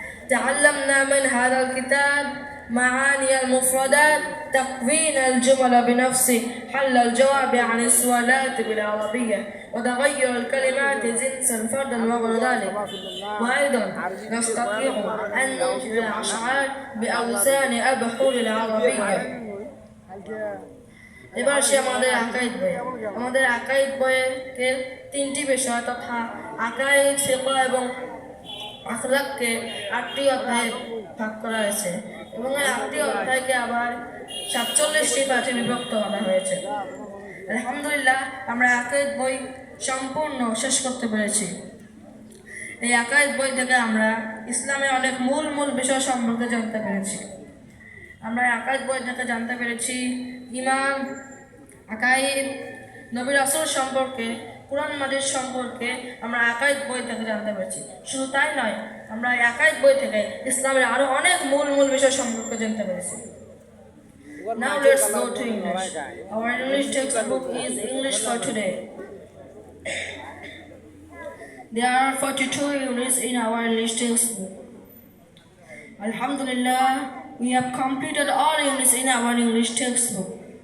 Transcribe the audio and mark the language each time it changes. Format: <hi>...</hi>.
<ar>تعلمنا من هذا الكتاب معاني المفردات، تكوين الجمل بنفسه، حل الجواب عن السؤالات بالعربية، وتغير الكلمات جنسا فردا وغير ذلك. وأيضا نستطيع أن ننشد الأشعار بأوزان أبحر العربية.</ar> <bn>এবার সে আমাদের আকাইদ বই। আমাদের আকাইদ বইয়ে তিনটি বিষয় তথা আকাইদ, ফিকহ এবং আখলাককে 8টি অধ্যায়ে ভাগ করা হয়েছে এবং এই 8টি অধ্যায়কে আবার 47টি পাঠে বিভক্ত করা হয়েছে। আলহামদুলিল্লাহ আমরা আকাইদ বই সম্পূর্ণ শেষ করতে পেরেছি। এই আকাইদ বই থেকে আমরা ইসলামের অনেক মূল বিষয় সম্পর্কে জানতে পেরেছি। আমরা আকাইদ বই থেকে জানতে পেরেছি ঈমান, আকাইদ, নবী রাসূল সম্পর্কে, কুরআন মাজিদ সম্পর্কে আমরা আকাইদ বই থেকে জানতে পেরেছি। শুধু তাই নয়, আমরা এই আকাইদ বই থেকে ইসলামের আরো অনেক মূল বিষয় সম্পর্কে জানতে পেরেছি।</bn> <en>Now let's go to English. Our English textbook is English for today. There are 42 units in our English textbook. Alhamdulillah, we have completed all units in our English textbook.</en>